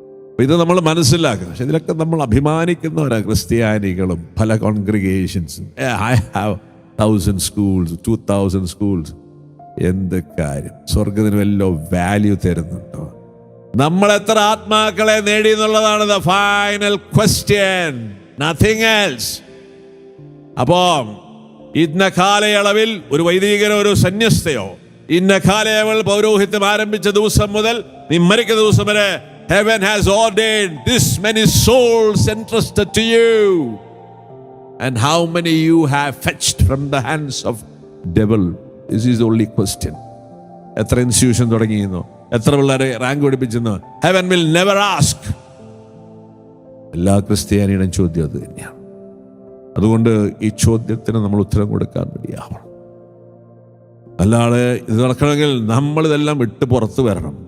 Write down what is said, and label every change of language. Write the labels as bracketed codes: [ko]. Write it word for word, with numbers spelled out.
[ml] അപ്പം ഇത് നമ്മൾ മനസ്സിലാക്കണം. പക്ഷെ ഇതിലൊക്കെ നമ്മൾ അഭിമാനിക്കുന്നവരാണ്, ക്രിസ്ത്യാനികളും പല കോൺഗ്രിഗേഷൻസും. [en] I have thousand schools, two thousand schools. [ml] എന്ത് കാര്യം? സ്വർഗത്തിന് വല്ലോ വാല്യൂ തരുന്നുണ്ടോ? നമ്മളെത്ര ആത്മാക്കളെ നേടി എന്നുള്ളതാണ് [en] The final question, nothing else. [ml] അപ്പോ ഇന്ന കാലയളവിൽ ഒരു വൈദികനോ ഒരു സന്യസ്തയോ ഇന്ന കാലയളവിൽ പൗരോഹിത്യം ആരംഭിച്ച ദിവസം മുതൽ നീ മരിക്കുന്ന ദിവസം വരെ [en] heaven has ordained this many souls entrusted to you and how many you have fetched from the hands of devil. This is the only question. [ml] എത്ര ഇൻസ്റ്റിറ്റ്യൂഷൻ തുടങ്ങിയിരുന്നു, എത്ര പിള്ളേരെ rank പഠിപ്പിച്ചെന്ന് [en] heaven will never ask. [ml] എല്ലാ ക്രിസ്ത്യാനിയുടെയും ചോദ്യം അത് തന്നെയാണ്. അതുകൊണ്ട് ഈ ചോദ്യത്തിന് നമ്മൾ ഉത്തരം കൊടുക്കാൻ വേണ്ടിയാവണം. അല്ലാതെ ഇത് നടക്കണമെങ്കിൽ നമ്മളിതെല്ലാം വിട്ട് പുറത്ത് വരണം.